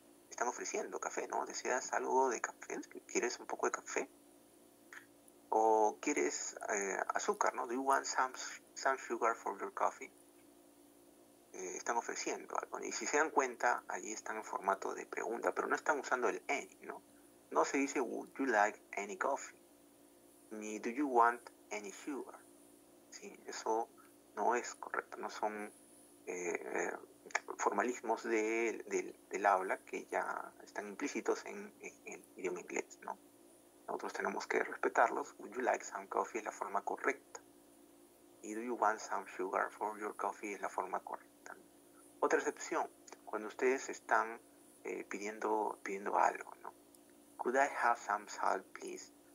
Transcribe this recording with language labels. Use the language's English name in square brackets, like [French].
[Spanish] Están ofreciendo café, ¿no? ¿Deseas algo de café? ¿Quieres un poco de café? [English] ¿O quieres azúcar, ¿no? Do you want some sugar for your coffee? [Spanish] Están ofreciendo algo, ¿no? Y si se dan cuenta, allí están en formato de pregunta, pero no están usando el any, ¿no? No se dice would you like any coffee, ni do you want any sugar. Sí, eso no es correcto, no son formalismos del habla que ya están implícitos en el idioma inglés, ¿no? Nosotros tenemos que respetarlos. Would you like some coffee es la forma correcta. Y do you want some sugar for your coffee es la forma correcta, ¿no? Otra excepción, cuando ustedes están pidiendo algo, ¿no? [English] Could I have some salt, please?